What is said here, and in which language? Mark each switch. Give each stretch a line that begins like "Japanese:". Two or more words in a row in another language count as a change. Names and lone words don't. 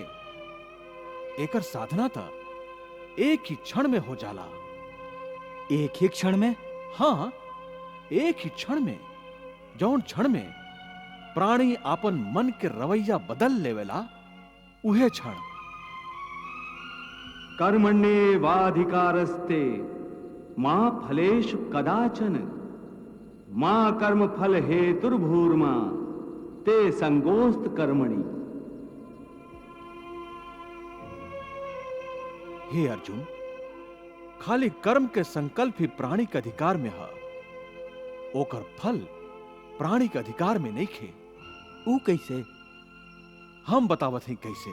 Bhojpuri: एकर साधना तो एक ही क्षण में हो जाला। एक ही क्षण में? हाँ, एक ही क्षण में। जौन क्षण में प्राणी आपन मन के रवैया बदल लेवेला, उहे क्षण।
Sanskrit: कर्मण्येवाधिकारस्ते मां फलेषु कदाचन, मां कर्म फल हेतुर्भूर्मा ते संगोस्त कर्मणि।
Bhojpuri: हे अर्जुन, खाली कर्म के संकल्प ही प्राणी के अधिकार में है, ओकर फल प्राणी के अधिकार में नहीं खे। ऊ कैसे? हम बतावत ही कैसे।